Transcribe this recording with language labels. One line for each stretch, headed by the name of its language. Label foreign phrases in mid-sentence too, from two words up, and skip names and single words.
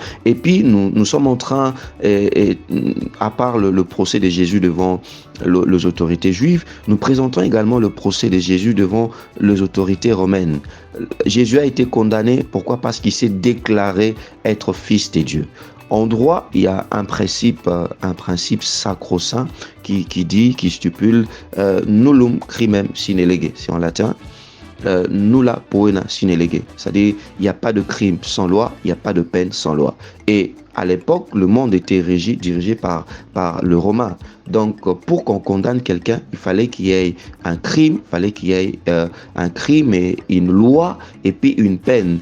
French: Et puis, nous sommes en train, à part le procès de Jésus devant les autorités juives, nous présentons également le procès de Jésus devant les autorités romaines. Jésus a été condamné, pourquoi? Parce qu'il s'est déclaré être fils de Dieu. En droit, il y a un principe sacro-saint qui stipule
Latin: nullum crimem sine lege,
French: c'est en latin,
Latin: nulla poena sine lege,
French: c'est-à-dire il n'y a pas de crime sans loi, il n'y a pas de peine sans loi. Et à l'époque, le monde était dirigé par le Romain. Donc, pour qu'on condamne quelqu'un, il fallait qu'il y ait un crime, un crime et une loi, et puis une peine.